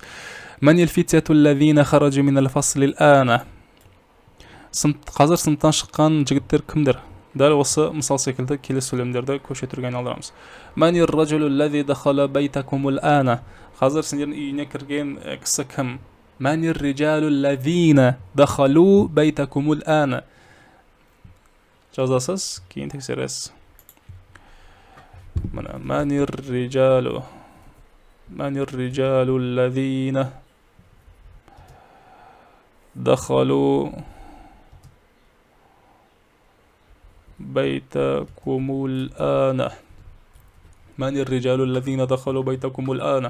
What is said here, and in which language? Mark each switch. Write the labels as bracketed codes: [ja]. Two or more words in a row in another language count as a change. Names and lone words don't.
[ar] من الفتية الذين خرج من الفصل الآن. [kk] Қазір сыныптан шыққан жігіттер кімдер? Дәл осы мысал секілді келесі сөйлемдерді көше түрге айналдырамыз. [ar] من الرجل الذي دخل بيتكم الآن. [kk] Қазір сендердің үйіне кірген кісі кім? [ar] من الرجال الذين دخلوا بيتكم الآن. [kk] Жазасыз, кейін тексересіз. [ar] من الرجال الذين دخلوا بيتكم الآن. من الرجال الذين دخلوا بيتكم الآن؟